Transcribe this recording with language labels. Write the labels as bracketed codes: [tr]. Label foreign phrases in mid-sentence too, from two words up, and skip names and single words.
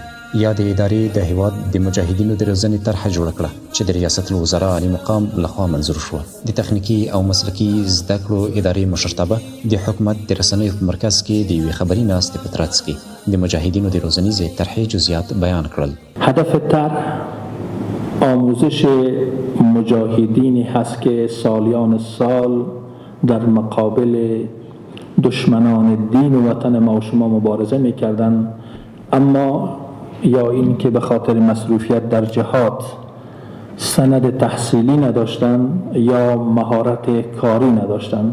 [ps] یا د ادارې د هیواد د مجاهدینو د روزنې طرحه جوړه کړه چې د ریاست الوزرا عالی مقام لخوا منظور شوه. د تخنیکی او مسلکی زده کړو ادارې مشرتابه د حکومت د رسنیو په مرکز کې د یوې خبري ناستې په ترڅ کې د مجاهدینو د روزنیزې طرحې جزئیات بیان کړل. [fa] هدف طرح آموزش مجاهدین هست که سالیان سال در مقابل دشمنان دین و وطن ما و شما مبارزه می‌کردند، اما یا این که به خاطر مصروفیت در جهاد سند تحصیلی نداشتند یا مهارت کاری نداشتند.